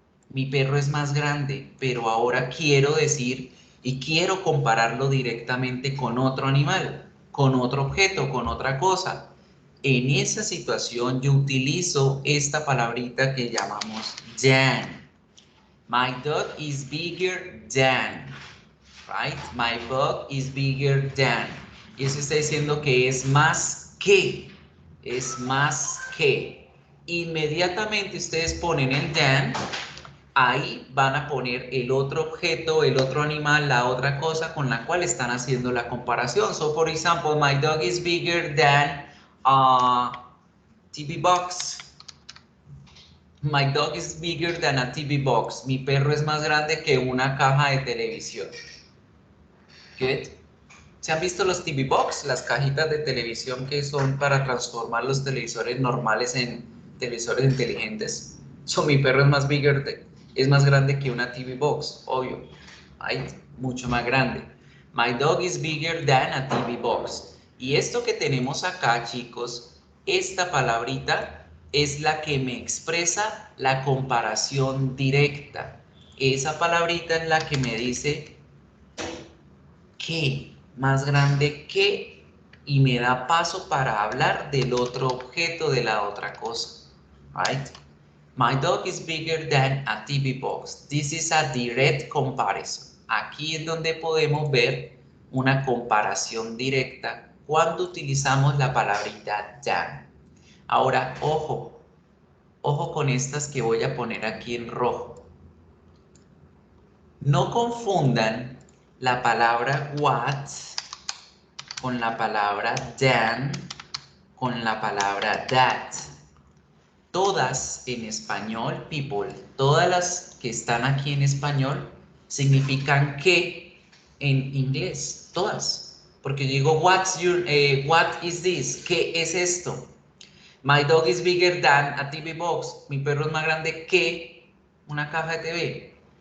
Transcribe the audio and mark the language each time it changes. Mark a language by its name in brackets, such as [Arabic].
[Spanish] Mi perro es más grande, pero ahora quiero decir y quiero compararlo directamente con otro animal, con otro objeto, con otra cosa. En esa situación yo utilizo esta palabrita que llamamos than. [English] My dog is bigger than, right? My dog is bigger than. [Spanish] Y eso está diciendo que es más que, es más que. Inmediatamente ustedes ponen el than. Ahí van a poner el otro objeto, el otro animal, la otra cosa con la cual están haciendo la comparación. [English] So, for example, my dog is bigger than a TV box. My dog is bigger than a TV box. [Spanish] Mi perro es más grande que una caja de televisión. Good. ¿Se han visto los TV box? Las cajitas de televisión que son para transformar los televisores normales en televisores inteligentes. So, mi perro es más es más grande que una TV box, obvio. Ay, mucho más grande. [English] My dog is bigger than a TV box. [Spanish] Y esto que tenemos acá, chicos, esta palabrita es la que me expresa la comparación directa. Esa palabrita es la que me dice que, más grande que, y me da paso para hablar del otro objeto, de la otra cosa. [English] Right? My dog is bigger than a TV box. This is a direct comparison. [Spanish] Aquí es donde podemos ver una comparación directa cuando utilizamos la palabrita than. Ahora, ojo, ojo con estas que voy a poner aquí en rojo. No confundan la palabra what con la palabra than, con la palabra that. todas en español, people, todas las que están aquí en español significan que en inglés, todas. Porque yo digo, [English] what is this? [Spanish] ¿Qué es esto? [English] My dog is bigger than a TV box. [Spanish] Mi perro es más grande que una caja de TV.